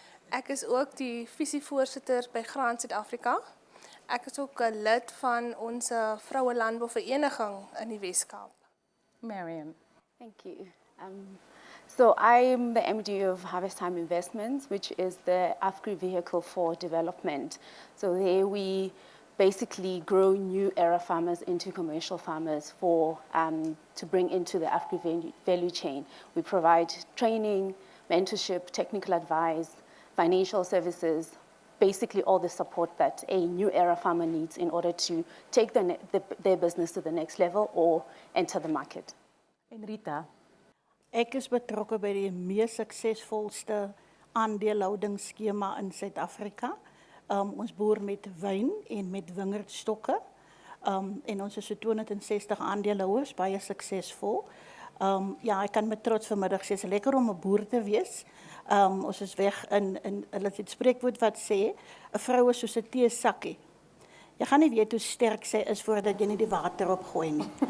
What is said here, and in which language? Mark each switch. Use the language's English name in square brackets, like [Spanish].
[Afrikaans] Ek is ook die visievoorsitter by Graan Suid-Afrika. Ek is ook 'n lid van ons vroue landbouvereniging in die Wes-Kaap. Marion? [English] Thank you. So I'm the MD of Harvest Time Investments, which is the AFGRI vehicle for development. So there we basically grow new era farmers into commercial farmers to bring into the AFGRI value chain. We provide training, mentorship, technical advice, financial services, basically all the support that a new era farmer needs in order to take their business to the next level or enter the market. [Afrikaans] En Rita? Ek is betrokke by die mees suksesvolste aandeelhoudingsskema in Suid-Afrika. Ons boer met wyn en met wingerdstokke. En ons is so 260 aandeelhouers, baie suksesvol. Ja, ek kan met trots vanmiddag sê, is lekker om 'n boer te wees. Ons is weg in hulle het 'n spreekwoord wat sê, 'n vrou is soos 'n teesakkie. Jy gaan nie weet hoe sterk sy is voordat jy nie die water opgooi nie.